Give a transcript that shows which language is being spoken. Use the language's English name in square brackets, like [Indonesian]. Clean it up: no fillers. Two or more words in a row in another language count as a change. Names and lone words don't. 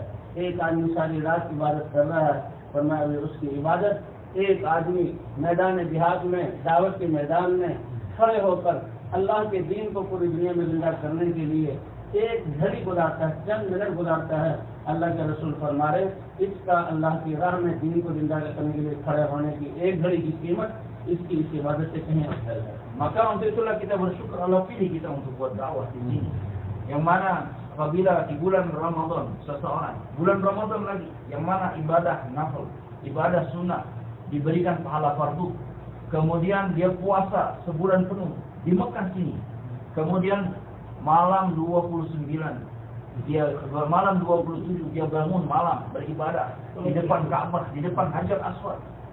[Urdu] ایک آدمی ساری رات عبادت کر رہا ہے، فرمایا اس کی عبادت ایک آدمی میدان جہاد میں دعوت کے میدان میں کھڑے ہو کر اللہ کے دین کو پوری دنیا میں زندہ کرنے کے لیے ایک گھڑی گزارتا ہے، چند منٹ گزارتا ہے. اللہ کے رسول فرما رہے اس کا اللہ کی راہ میں دین کو زندہ کرنے کے لیے کھڑے ہونے کی ایک گھڑی کی قیمت اس کی اس عبادت سے کہیں افضل ہے. [Indonesian] Maka untuk itulah kita bersyukur Allah pilih kita untuk buat dakwah di sini. Yang mana apabila di bulan Ramadan seseorang, bulan Ramadan lagi, yang mana ibadah nafil, ibadah sunnah diberikan pahala fardu, kemudian dia puasa sebulan penuh di Mekah sini, kemudian malam 29 dia malam 27 dia bangun malam beribadah di depan Ka'bah, di depan Hajar Aswad.